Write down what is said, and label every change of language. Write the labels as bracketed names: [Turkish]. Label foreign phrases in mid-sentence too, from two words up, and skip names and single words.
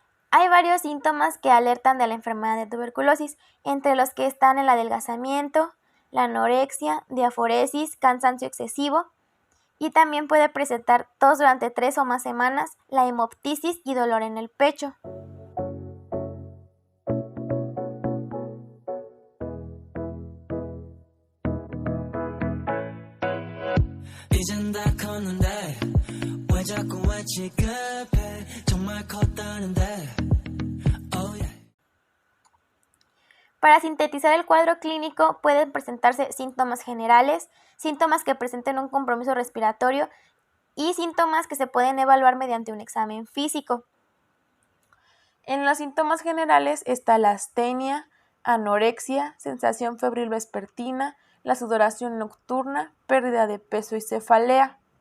[Spanish] Hay varios síntomas que alertan de la enfermedad de tuberculosis, entre los que están el adelgazamiento, la anorexia, diaforesis, cansancio excesivo, y también puede presentar tos durante 3 o más semanas, la hemoptisis y dolor en el pecho. [Korean] 이젠 다 컸는데 왜 자꾸 왜 지급해 정말 컸다는데 [English] oh yeah. [Spanish] Para sintetizar el cuadro clínico pueden presentarse síntomas generales, síntomas que presenten un compromiso respiratorio y síntomas que se pueden evaluar mediante un examen físico. En los síntomas generales está la astenia, anorexia, sensación febril vespertina, la sudoración nocturna, pérdida de peso y cefalea.